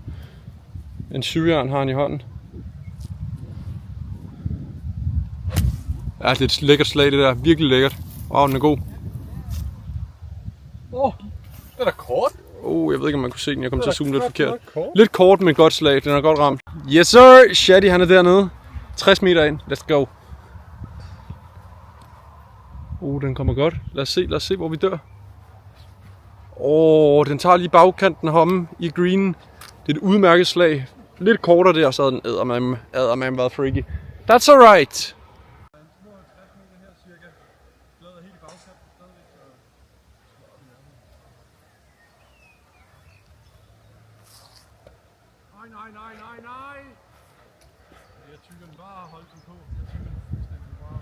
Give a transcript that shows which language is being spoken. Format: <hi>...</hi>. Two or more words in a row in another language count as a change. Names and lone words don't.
<da>En syvjern har han i hånden. Ja, det er et lækkert slag, det der. Virkelig lækkert. Wow, den er god. Den er kort. Jeg ved ikke, om man kunne se den. Jeg kom til at zoome lidt forkert. Lidt kort, men godt slag. Den er godt ramt.</da> <en>Yes, sir!</en> <da>Shadi, han er dernede. 60 meter ind.</da> <en>Let's go.</en> <da>Den kommer godt. Lad os se, hvor vi dør. Den tager lige bagkanten homme i greenen. Det er et udmærket slag. Lidt kortere der, så havde den eddermame været freaky.</da> <en>That's alright.</en> <da>Nej. Jeg tykker den bare og holde den på. Jeg tykker den fuldstændig bare.</da>